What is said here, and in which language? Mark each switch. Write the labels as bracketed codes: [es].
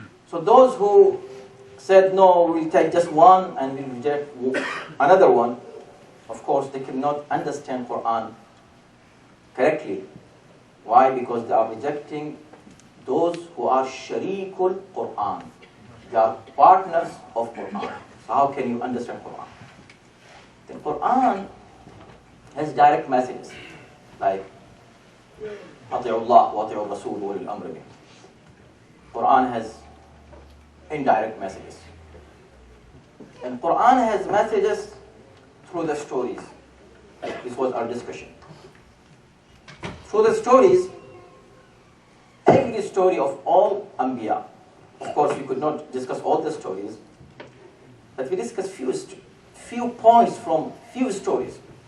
[en] So those who said, no, we'll take just one and we'll reject another one, of course, they cannot understand Quran correctly. Why? Because they are rejecting those who are sharikul Quran. They are partners of Quran. So how can you understand Quran? The Quran has direct messages like [ar] أطيعوا الله وأطيعوا الرسول وأولي الأمر منكم. [en] Quran has indirect messages. And Quran has messages through the stories. This was our discussion. Through the stories, every story of all Anbiya, of course we could not discuss all the stories, but we discussed few points from few stories.